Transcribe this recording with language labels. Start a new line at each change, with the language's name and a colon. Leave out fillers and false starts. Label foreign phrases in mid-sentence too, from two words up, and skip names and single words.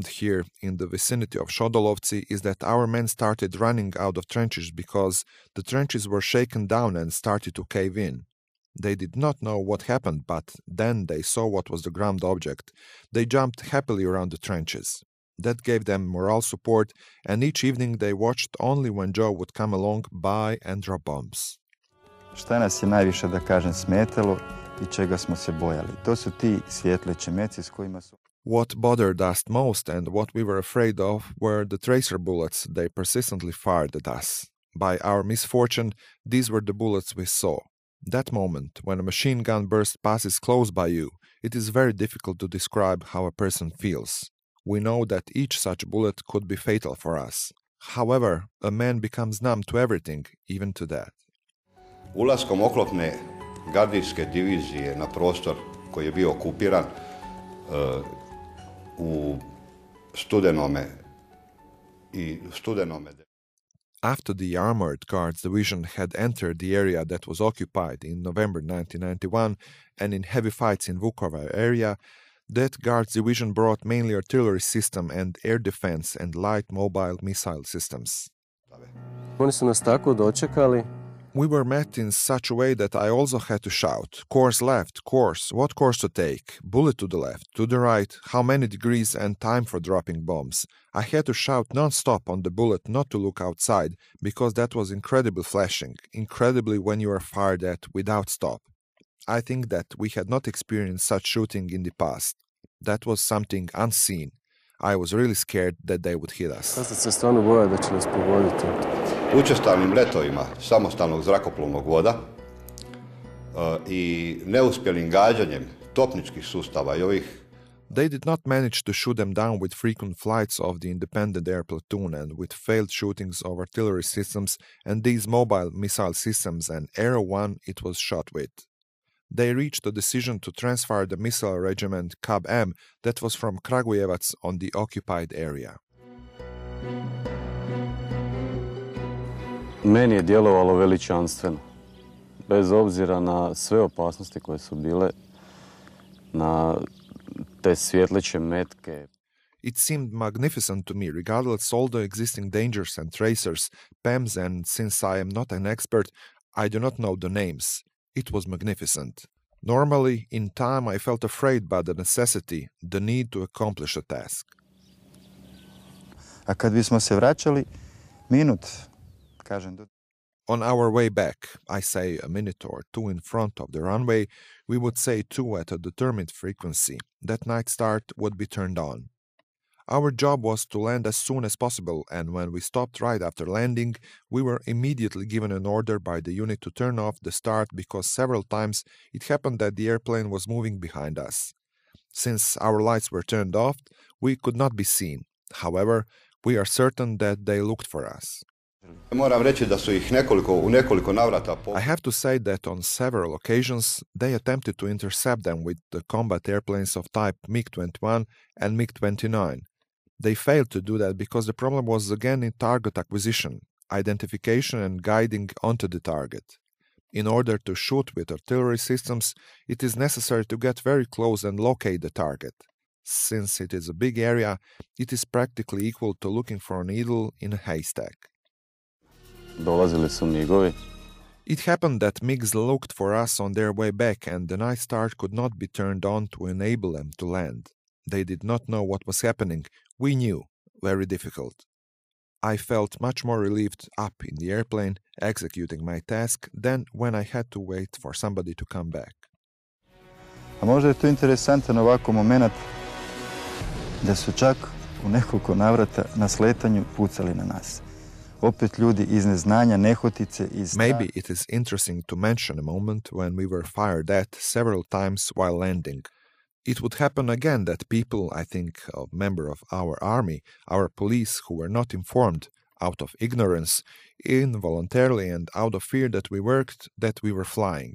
English: here in the vicinity of Shodolovci is that our men started running out of trenches because the trenches were shaken down and started to cave in. They did not know what happened, but then they saw what was the ground object. They jumped happily around the trenches. That gave them morale support, and each evening they watched only when Joe would come along by and drop bombs.
Croatian: Šta nas je najviše, da kažem, smetalo i čega smo se bojali? To su ti svjetleći meci s kojima su...
English: What bothered us most and what we were afraid of were the tracer bullets they persistently fired at us. By our misfortune, these were the bullets we saw. That moment, when a machine gun burst passes close by you, it is very difficult to describe how a person feels. We know that each such bullet could be fatal for us. However, a man becomes numb to everything, even to that.
Croatian: Ulaskom oklopne gardijske divizije na prostor koji je bio okupiran u studenome.
English: After the Armored Guards Division had entered the area that was occupied in November 1991 and in heavy fights in Vukovar area, that Guards Division brought mainly artillery system and air defense and light mobile missile systems.
Croatian: Oni su nas tako dočekali.
English: We were met in such a way that I also had to shout, course left, course, what course to take, bullet to the left, to the right, how many degrees and time for dropping bombs. I had to shout non-stop on the bullet not to look outside, because that was incredibly flashing, incredibly when you are fired at without stop. I think that we had not experienced such shooting in the past. That was something unseen. I was really scared that they would hit us.
Croatian: Sad se stvarno boja da će nas pogoditi. Učestalim letovima samostalnog zrakoplovnog voda i neuspjelim gađanjem topničkih sustava i ovih...
English: They did not manage to shoot them down with frequent flights of the independent air platoon and with failed shootings of artillery systems and these mobile missile systems and Arrow 1 it was shot with. They reached a decision to transfer the missile regiment Cab M that was from Kragujevac on the occupied area.
Croatian: Meni je djelovalo veličanstveno. Bez obzira na sve opasnosti koje su bile, na te svjetleće metke.
English: It seemed magnificent to me, regardless all the existing dangers and tracers, PEMs, and since I am not an expert, I do not know the names. It was magnificent. Normally, in time, I felt afraid by the necessity, the need to accomplish a task.
Croatian: A kad bismo se vraćali, minut, kažem...
English: On our way back, I say a minute or two in front of the runway, we would say two at a determined frequency. That night start would be turned on. Our job was to land as soon as possible, and when we stopped right after landing, we were immediately given an order by the unit to turn off the start because several times it happened that the airplane was moving behind us. Since our lights were turned off, we could not be seen. However, we are certain that they looked for us.
Croatian: Moram reći da su ih u nekoliko navrata...
English: I have to say that on several occasions they attempted to intercept them with the combat airplanes of type MiG-21 and MiG-29. They failed to do that because the problem was again in target acquisition, identification and guiding onto the target. In order to shoot with artillery systems, it is necessary to get very close and locate the target. Since it is a big area, it is practically equal to looking for a needle in a haystack.
Croatian: Dolazili su migovi.
English: It happened that MiGs looked for us on their way back, and the Night Star could not be turned on to enable them to land. They did not know what was happening. We knew. Very difficult. I felt much more relieved up in the airplane, executing my task, than when I had to wait for somebody to come back.
Croatian: A možda je to interesantan ovako moment da su čak u nekoliko navrata na sletanju pucali na nas. Opet ljudi iz neznanja, nehotice, iz...
English: Maybe it is interesting to mention a moment when we were fired at several times while landing. It would happen again that people, I think, a member of our army, our police, who were not informed, out of ignorance, involuntarily and out of fear that we worked, that we were flying.